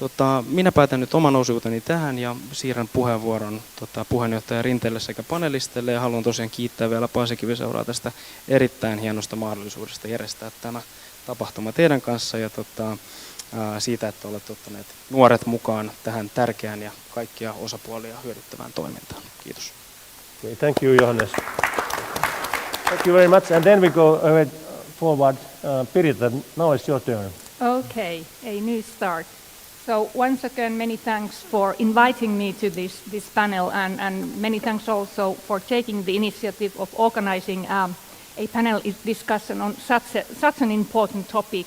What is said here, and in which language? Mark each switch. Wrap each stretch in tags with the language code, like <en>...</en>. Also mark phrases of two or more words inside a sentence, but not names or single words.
<fi>Minä päätän nyt oman osuuteni tähän ja siirrän puheenvuoron puheenjohtaja Rinteelle sekä panelisteille. Ja haluan tosiaan kiittää vielä Paasikivi-Seuraa tästä erittäin hienosta mahdollisuudesta järjestää tämä tapahtuma teidän kanssa ja siitä, että olette ottaneet nuoret mukaan tähän tärkeään ja kaikkia osapuolia hyödyttävään toimintaan. Kiitos.</fi> <en>Okay, thank you, Johannes. Thank you very much. And then we go forward. Piritta, now it's your turn. Okay, a new start. So once again, many thanks for inviting me to this panel, and many thanks also for taking the initiative of organizing a panel discussion on such an important topic.</en>